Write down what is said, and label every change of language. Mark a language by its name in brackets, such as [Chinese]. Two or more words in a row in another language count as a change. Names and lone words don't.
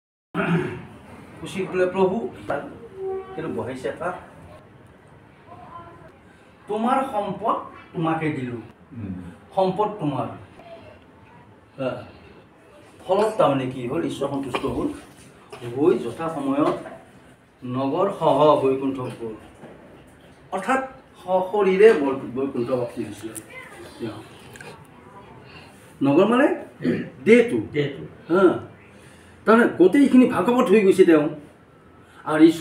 [Assamese] খুশি বলে প্রভু কিন্তু বহাইছে এটা [Bangla] তোমার সম্পদ তোমাকে দিলো [Assamese] সম্পদ তোমার ফলত তাৰমানে কি হ'ল ঈশ্বৰ সন্তুষ্ট হ'ল হৈ যথা সময়ত নগৰ সহ বৈকুণ্ঠ গ'ল অৰ্থাৎ সশৰীৰে বৈকুণ্ঠ প্ৰাপ্তি হৈছিল নগৰ মানে দেহটো তাৰমানে গোটেইখিনি ভাগৱত হৈ গৈছে তেওঁ আৰু ঈশ্বৰ